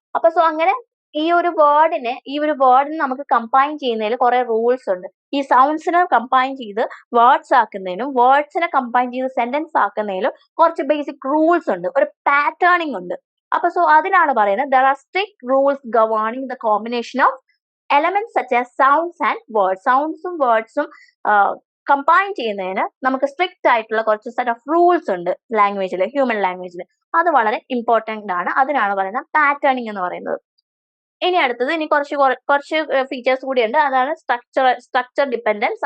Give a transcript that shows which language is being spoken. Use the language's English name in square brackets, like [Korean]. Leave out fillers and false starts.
[Malayalam] അപ്പൊ അങ്ങനെ ഈ ഒരു വേർഡിനെ നമുക്ക് കമ്പൈൻ ചെയ്യുന്നതിൽ കുറെ റൂൾസ് ഉണ്ട്. ഈ സൗണ്ട്സിനെ കമ്പൈൻ ചെയ്ത് വേർഡ്സ് ആക്കുന്നതിനും വേർഡ്സിനെ കമ്പൈൻ ചെയ്ത് സെന്റൻസ് ആക്കുന്നതിലും കുറച്ച് ബേസിക് റൂൾസ് ഉണ്ട്, ഒരു പാറ്റേണിംഗ് ഉണ്ട്. അപ്പൊ അതിനാണ് പറയുന്നത് [English] there are strict rules governing the combination of elements such as sounds and words. [Malayalam] സൗണ്ട്സും വേർഡ്സും combine ചെയ്യുന്നതിന് നമുക്ക് സ്ട്രിക്റ്റ് ആയിട്ടുള്ള കുറച്ച് സെറ്റ് ഓഫ് റൂൾസ് ഉണ്ട് ലാംഗ്വേജിൽ, ഹ്യൂമൻ ലാംഗ്വേജിൽ. അത് വളരെ ഇമ്പോർട്ടന്റ് ആണ്. അതിനാണ് പറയുന്നത് പാറ്റേണിംഗ് എന്ന് പറയുന്നത്. ഇനി അടുത്തത് കുറച്ച് ഫീച്ചേഴ്സ് കൂടിയുണ്ട്. അതാണ് സ്ട്രക്ചർ ഡിപെൻഡൻസ്.